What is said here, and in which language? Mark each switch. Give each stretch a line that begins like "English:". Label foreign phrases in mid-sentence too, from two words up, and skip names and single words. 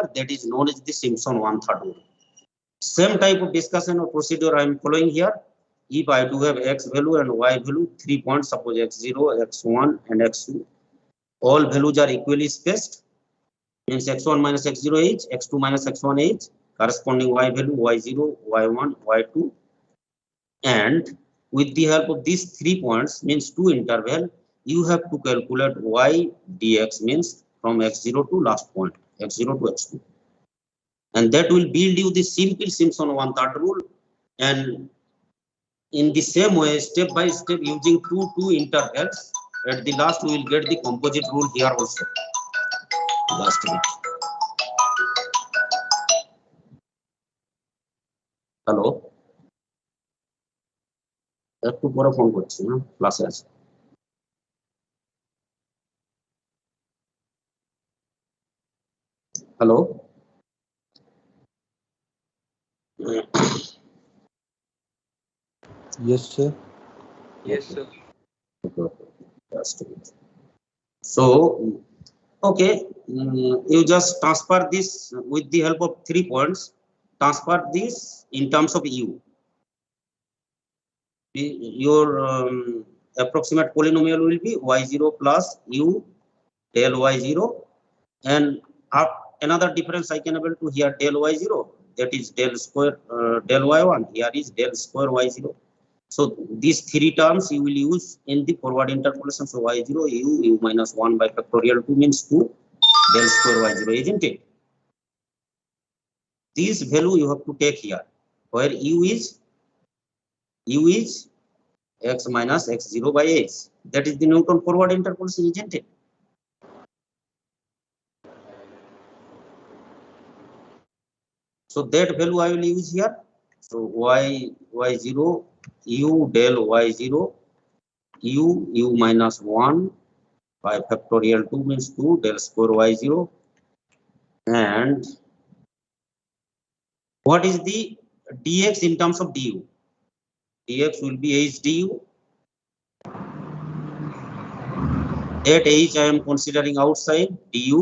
English: That is known as the Simpson one-third rule. Same type of discussion or procedure I am following here. If I do have x value and y value, 3 points, suppose x0, x1 and x2. All values are equally spaced. Means x1 minus x0 each, x2 minus x1 each, corresponding y value y0, y1, y2. And with the help of these 3 points, means 2 interval, you have to calculate y dx, means from x0 to last point, x0 to x2. And that will build you the simple Simpson one-third rule. And in the same way, step by step, using two intervals, at the last we will get the composite rule here also. Last bit. Hello.
Bangla: একটু পরে ফোন করছি না, ক্লাসে আছে। হ্যালো।
English: Yes, sir. Yes, sir. So, okay, you just transfer this with the help of 3 points. Transfer this in terms of u. Your approximate polynomial will be y0 plus u del y0, and another difference I can able to here del y0, that is del square del y1, here is del square y0. So these 3 terms you will use in the forward interpolation. So y0 u minus 1 by factorial 2 means 2 del square y0, isn't it? This value you have to take here, where u is x minus x0 by h. That is the Newton forward interpolation, isn't it? So that value I will use here. So y0 u del y0 u minus 1 by factorial 2 means 2 del square y0. And what is the dx in terms of du? Dx will be h du. That h I am considering outside du.